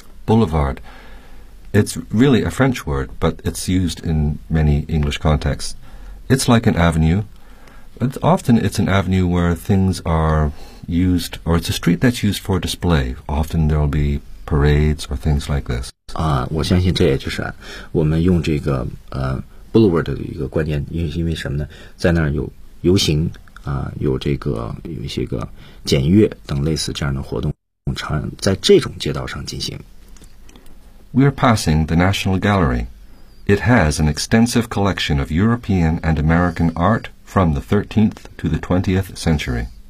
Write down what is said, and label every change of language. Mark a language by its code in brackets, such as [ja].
[en] Boulevard， it's really a French word， but it's used in many English contexts. It's like an avenue, but often it's an avenue where things are used, or it's a street that's used for display. Often there'll bebe parades or things like this. [zh] 我相信这也就是我们用这个boulevard 的一个观念，因为什么呢，在那儿有游行有这个有一些个检阅等类似这样的活动常在这种街道上进行。 [en] We are passing the National Gallery. It has an extensive collection of European and American art from the 13th to the 20th century.